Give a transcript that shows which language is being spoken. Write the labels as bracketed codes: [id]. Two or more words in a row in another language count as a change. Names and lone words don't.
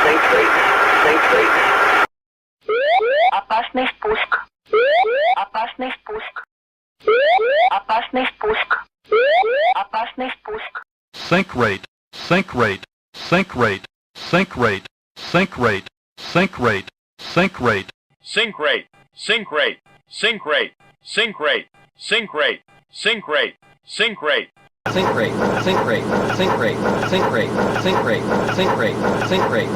[ru] Опасный спуск. Опасный спуск. Опасный спуск. Опасный спуск. [en] Sink rate, sink rate, sink rate, sink rate, sink rate, sink rate, sink rate. Sink rate, sink rate, sink rate, sink rate, sink rate, sink rate, sink rate. Sink rate, sink rate, sink rate, sink rate, sink rate, sink rate, sink rate.